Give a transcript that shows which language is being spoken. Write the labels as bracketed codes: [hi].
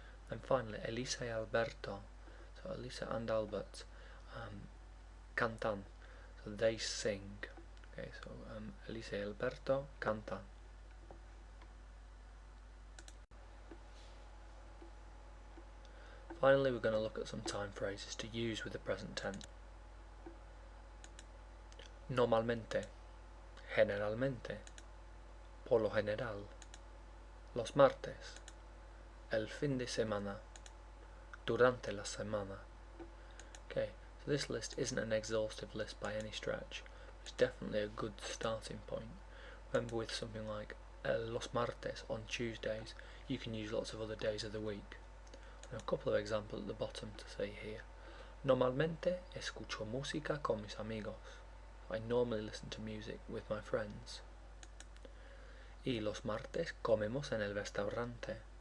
[en] And finally, [es] Elisa y Alberto, [en] so Elisa and Albert, cantan, so they sing. Okay, so [es] Elisa y Alberto cantan. [en] Finally, we're going to look at some time phrases to use with the present tense. [es] Normalmente, generalmente, por lo general, los martes, el fin de semana, durante la semana. [en] Okay, so this list isn't an exhaustive list by any stretch. It's definitely a good starting point. Remember, with something like [es] los martes [en] on Tuesdays, you can use lots of other days of the week. And a couple of examples at the bottom to see here. [es] Normalmente escucho música con mis amigos. [en] I normally listen to music with my friends. [es] Y los martes comemos en el restaurante.